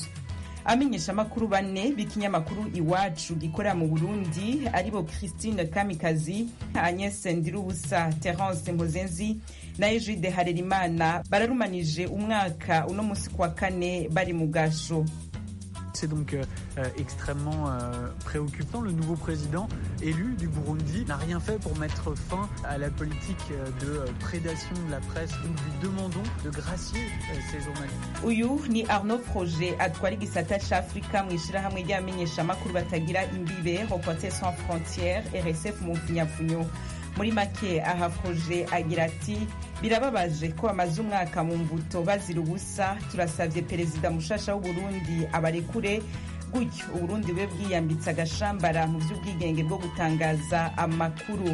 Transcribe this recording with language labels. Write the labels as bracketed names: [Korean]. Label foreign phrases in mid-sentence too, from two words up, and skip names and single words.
[Rundi] Amenyesha makuru bane b'ikinyamakuru Iwacu gikorera mu Burundi aribo Christine Kamikazi, Agnes Ndirubusa, Terence Mpozenzi na Egide Harerimana bararumanije umwaka uno musi kwa kane bari mu gasho. [French] C'est donc extrêmement préoccupant. Le nouveau président élu du Burundi n'a rien fait pour mettre fin à la politique de prédation de la presse. Nous lui demandons de gracier ces journalistes. [Rundi] Uyu ni Arnaud Projet atwara igisata c'Afrika mw'ishirahamwe ry'abamenyesha makuru batagira imbibe Reporters sans frontières RSF mu mfunyapfunyo. Muri make aha Projet agira ati birababaje ko bamaze umwaka mu mbuto bazira ubusa, turasavye perezida mushasha w'u Burundi abarekure gutyo Uburundi bwe bwiyambitse agashambara mu vy'ubwigenge bwo gutangaza amakuru.